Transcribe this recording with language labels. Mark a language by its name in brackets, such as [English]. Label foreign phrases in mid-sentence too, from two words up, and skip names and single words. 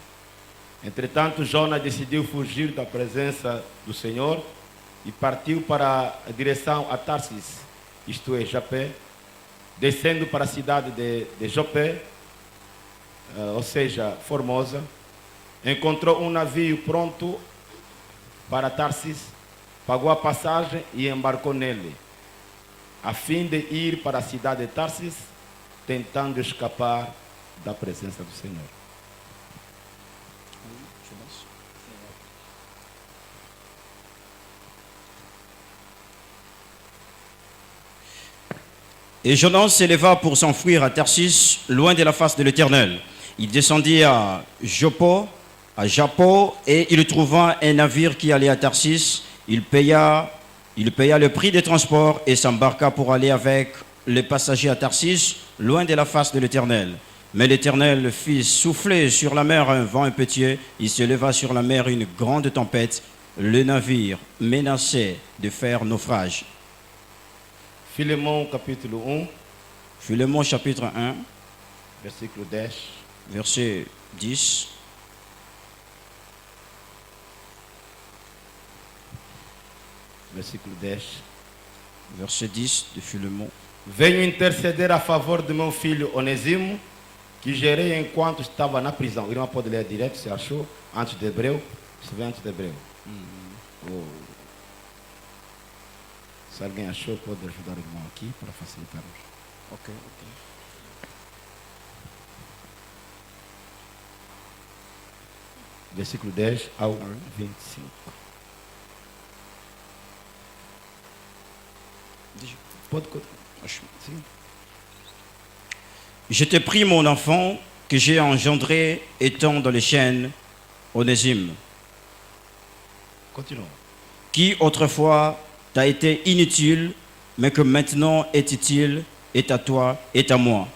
[Portuguese] Entretanto, Jonas decidiu fugir da presença do Senhor e partiu para a direção a Tarsis, isto é, Jopé, descendo para a cidade de Jopé, ou seja, Formosa, encontrou um navio pronto para Tarsis, pagou a passagem e embarcou nele, a fim de ir para a cidade de Tarsis, tentando escapar da presença do Senhor. [French] Et Jonas s'éleva pour s'enfuir à Tarsis, loin de la face de l'Éternel. Il descendit à Joppo, et il trouva un navire qui allait à Tarsis. Il paya le prix des transports et s'embarqua pour aller avec les passagers à Tarsis, loin de la face de l'Éternel. Mais l'Éternel fit souffler sur la mer un vent impétueux. Il se leva sur la mer une grande tempête. Le navire menaçait de faire naufrage. [Portuguese] Filemão capítulo 1, [French] Philémon chapitre 1, [Portuguese] versículo 10. [French] verset 10. [Portuguese] Versículo 10. [French] Verset 10 de Philémon. [Portuguese] Venho interceder a favor do meu filho Onesimo, que gerei enquanto estava na prisão. O irmão pode ler direto, se achou, antes de Hebreu. Se vê antes de Hebreu. Se alguém achou, pode ajudar o irmão aqui para facilitar. Ok. Versículo 10 ao 25. Pode. Sim. [French] Je t'ai pris mon enfant que j'ai engendré étant dans les chaînes, Onésime, [Portuguese] Continua. [French] qui autrefois t'a été inutile, mais que maintenant est utile, est à toi, est à moi.